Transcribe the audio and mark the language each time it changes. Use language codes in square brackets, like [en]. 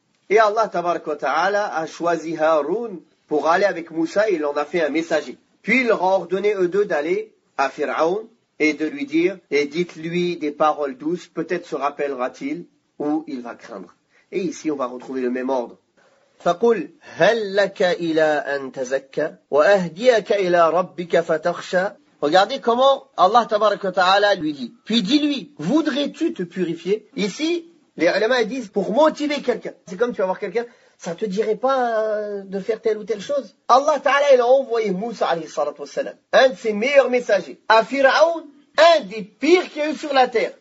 [fr] Et Allah tabaraka wa ta'ala a choisi Haroun pour aller avec Moussa et il en a fait un messager. Puis il leur a ordonné eux deux d'aller à Pharaon et de lui dire, et dites-lui des paroles douces, peut-être se rappellera-t-il ou il va craindre. Et ici on va retrouver le même ordre. [ar] فقل هل لك إلى أن تزكى وأهديك إلى ربك فتخشى. [fr] Regardez comment Allah tabaraka wa ta'ala lui dit. Puis dis-lui, voudrais-tu te purifier? Ici, les ulama disent pour motiver quelqu'un. C'est comme tu vas voir quelqu'un, ça te dirait pas de faire telle ou telle chose. Allah ta'ala il a envoyé Moussa alayhi salatu wassalam, un de ses meilleurs messagers, à Pharaon, un des pires qu'il y a eu sur la terre.